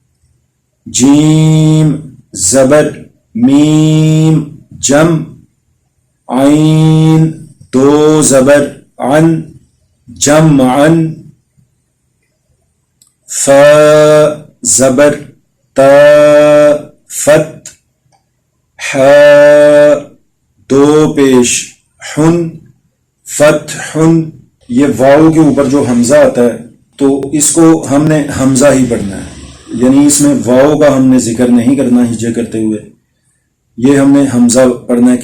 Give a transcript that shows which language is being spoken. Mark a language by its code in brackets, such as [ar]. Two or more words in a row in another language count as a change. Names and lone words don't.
[ur] جیم زبر میم جم، عین دو زبر عن جمعن. فا زبر تا فت. حا دو پیش حن فتحن. یہ واو کے اوپر جو حمزہ آتا ہے تو اس کو ہم نے حمزہ ہی پڑھنا ہے، یعنی اس میں واو کا ہم نے ذکر نہیں کرنا ہجے کرتے ہوئے. یہ ہم نے حمزہ پڑھنا ہے.